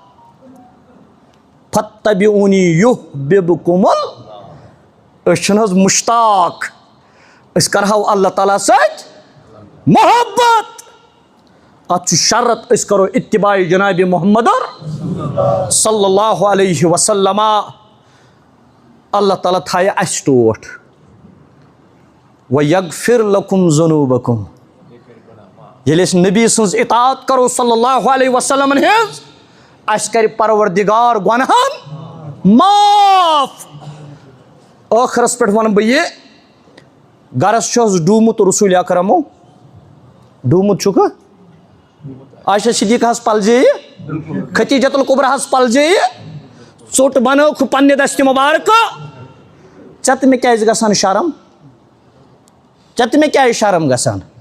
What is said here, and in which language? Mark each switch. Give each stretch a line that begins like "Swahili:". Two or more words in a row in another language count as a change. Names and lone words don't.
Arabic: فاتبعونی یحببکم
Kashmiri: أسۍ چھِنہٕ حظ مشتاق أسۍ کرہو اللہ تعالیٰ سۭتۍ محبت اتھ چھُ شرط أسۍ کرو اتباع جناب محمد
Arabic: صلی اللہ علیہ وسلم
Kashmiri: اللہ تعالیٰ تھایہِ اَسہِ ٹوٹھ
Arabic: وَیَغفِر لَکُم ذُنوٗبَکُم
Kashmiri: ییٚلہِ أسۍ نبی سٕنٛز اطاعت کرو
Arabic: صلی اللہ علیہ وسلمن
Kashmiri: ہِنٛز اَسہِ کرِ پروردگار گۄنہن معاف ٲخرس پٮ۪ٹھ ونہٕ بہٕ یہِ گرس چھُ حظ ڈوٗمُت رسوٗل اکرمو ڈوٗمُت چھُکھٕ عائشہ صدیقہس پلزیٚیہِ ختیٖجۃ الکبریٰ ہس پلزیٚیہِ ژوٚٹ بنٲوکھ پننہِ دستہِ مبارکہٕ ژےٚ تہٕ مےٚ کیازِ گژھان شرم ژےٚ تہٕ مےٚ کیازِ شرم گژھان